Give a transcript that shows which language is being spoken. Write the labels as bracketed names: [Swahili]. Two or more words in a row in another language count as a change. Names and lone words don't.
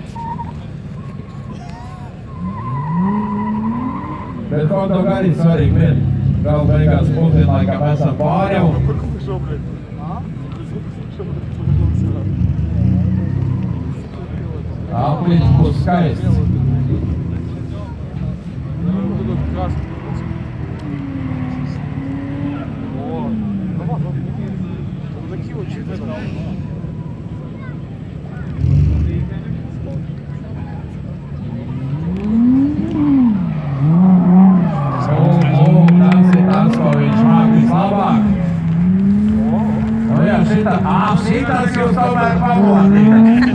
[Latvian] Bet hotdog arī svarīgi vien. Galu beigās pusdienlaikā mēs esam pāri jau. Aplīts būs skaists. [Russian] Вот этот красный. О, ну вот, вот такие вот чипсы. [Latvian] Tas, ko viņš māk vislabāk. Nu jā, šitas jūs tomēr pamodīgat.